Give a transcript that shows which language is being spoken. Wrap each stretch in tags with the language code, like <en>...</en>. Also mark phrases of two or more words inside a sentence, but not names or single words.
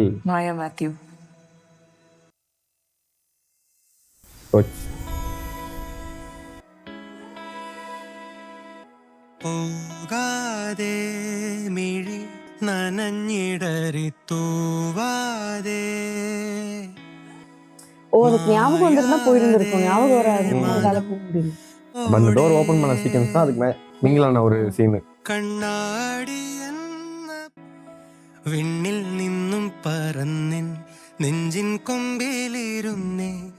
<ml>മായ മാത്യു. പോകാതെ മിഴി നനഞ്ഞിടറി തൂവാതെ.</ml> <ta>ஓ, அதுக்கு ஞாபகம் வந்திருந்தா போயிருந்திருக்கும். ஞாபகம் வராது. அந்த</ta> <en>door open</en> <ta>பண்ண சீக்வென்ஸ் தான் அதுக்கு மிங்கிலான ஒரு சீன்.</ta> <ml>കണ്ണാടി എന്ന വിണ്ണിൽ നിന്നും പറന്നിൻ നെഞ്ചിൻ കൊമ്പിലിരുന്നേ.</ml>